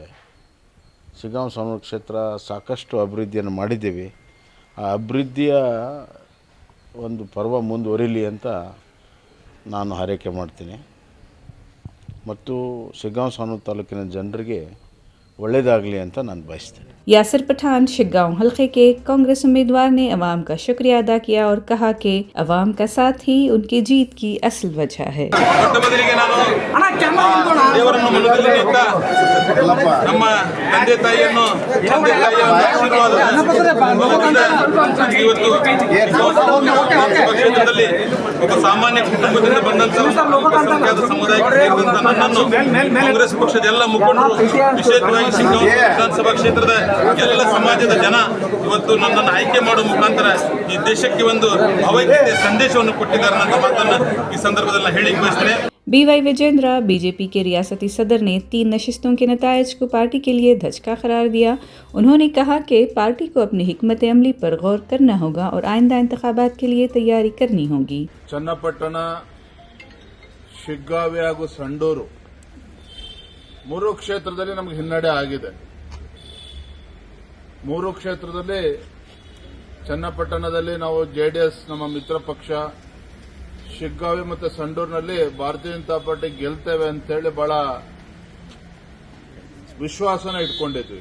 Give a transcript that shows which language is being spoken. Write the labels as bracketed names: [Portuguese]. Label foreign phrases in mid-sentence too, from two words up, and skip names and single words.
[Kannada] ಶಿಗಾಂವ್ ಸೋನೂರು ಕ್ಷೇತ್ರ ಸಾಕಷ್ಟು ಅಭಿವೃದ್ಧಿಯನ್ನು ಮಾಡಿದ್ದೀವಿ. ಆ ಅಭಿವೃದ್ಧಿಯ ಒಂದು ಪರ್ವ ಮುಂದುವರಿಲಿ ಅಂತ ನಾನು ಹಾರೈಕೆ ಮಾಡ್ತೀನಿ ಮತ್ತು ಶಿಗಾಂವ್ ಸೋನೂರು ತಾಲೂಕಿನ ಜನರಿಗೆ ಒಳ್ಳೆಯದಾಗಲಿ ಅಂತ ನಾನು ಬಯಸ್ತೇನೆ. [Urdu] یاسر پٹھان شگاؤں حلقے کے کانگریس امیدوار نے عوام کا شکریہ ادا کیا اور کہا کہ عوام کا ساتھ ہی ان کی جیت کی اصل وجہ ہے. [Kannada] ನಮ್ಮ ತಂದೆ ತಾಯಿಯನ್ನು ಕ್ಷೇತ್ರದಲ್ಲಿ ಒಬ್ಬ ಸಾಮಾನ್ಯ ಕುಟುಂಬದಿಂದ ಬಂದಂತಹ ಸಮುದಾಯಕ್ಕೆ ಸೇರಿದಂತ ನನ್ನನ್ನು ಕಾಂಗ್ರೆಸ್ ಪಕ್ಷದ ಎಲ್ಲ ಮುಖಂಡರು, ವಿಶೇಷವಾಗಿ ಶಿಗ್ಗಾಂವ್ ವಿಧಾನಸಭಾ ಕ್ಷೇತ್ರದ ಎಲ್ಲ ಸಮಾಜದ ಜನ ಇವತ್ತು ನನ್ನನ್ನು ಆಯ್ಕೆ ಮಾಡುವ ಮುಖಾಂತರ ಈ ದೇಶಕ್ಕೆ ಒಂದು ಭಾವೈಕ್ಯತೆ ಸಂದೇಶವನ್ನು ಕೊಟ್ಟಿದ್ದಾರೆ ಅನ್ನೋ ಮಾತನ್ನು ಈ ಸಂದರ್ಭದಲ್ಲಿ ಹೇಳಿ ಬಯಸ್ತೇನೆ. [Urdu] BY وجیندرا بی جے پی کے ریاستی صدر نے 3 نشستوں کے نتائج کو پارٹی کے لیے دھچکا قرار دیا. انہوں نے کہا کہ پارٹی کو اپنی حکمت عملی پر غور کرنا ہوگا اور آئندہ انتخابات کے لیے تیاری کرنی ہوگی. [Kannada] ಚನ್ನಪಟ್ಟಣ, ಶಿಗ್ಗಾವಿ ಹಾಗೂ ಸಂಡೂರು ಮೂರು ಕ್ಷೇತ್ರದಲ್ಲಿ ನಮಗೆ ಹಿನ್ನಡೆ ಆಗಿದೆ. ಮೂರು ಕ್ಷೇತ್ರದಲ್ಲಿ ಚನ್ನಪಟ್ಟಣದಲ್ಲಿ ನಾವು ಜೆಡಿಎಸ್ ನಮ್ಮ ಮಿತ್ರ ಪಕ್ಷ, ಶಿಗ್ಗಾವಿ ಮತ್ತು ಸಂಡೂರಿನಲ್ಲಿ ಭಾರತೀಯ ಜನತಾ ಪಾರ್ಟಿ ಗೆಲ್ತೇವೆ ಅಂತೇಳಿ ಬಹಳ ವಿಶ್ವಾಸನ ಇಟ್ಕೊಂಡಿದ್ವಿ.